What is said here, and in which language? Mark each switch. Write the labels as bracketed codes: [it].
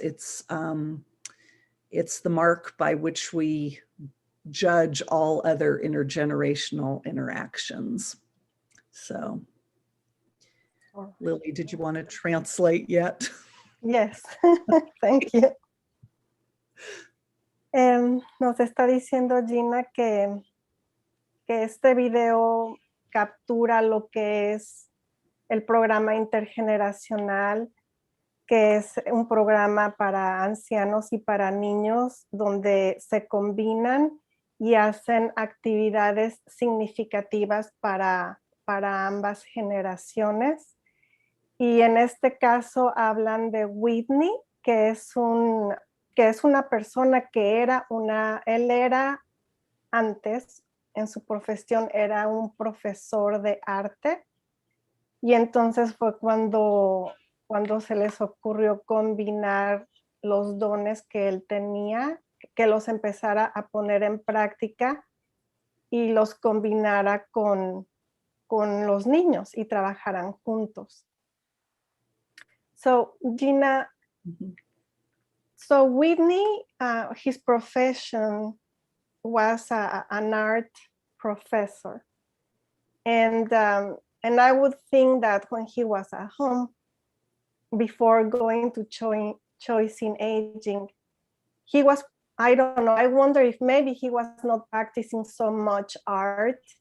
[en] It's the mark by which we judge all other intergenerational interactions. So, Lily, did you want to translate yet? Yes, thank you. [es] Nos está diciendo Gina que este video captura lo que es el programa intergeneracional, que es un programa para ancianos y para niños donde se combinan y hacen actividades significativas para ambas generaciones. Y en este caso hablan de Whitney, que es un que es una persona que él era antes, en su profesión era un profesor de arte, y entonces fue cuando se les ocurrió combinar los dones que él tenía, que los empezara a poner en práctica y los combinara con los niños y trabajaran juntos. [en] So, Gina, so Whitney, his profession was an art professor. And I would think that when he was at home, before going to choice in aging, he was, I don't know, I wonder if maybe he was not practicing so much art.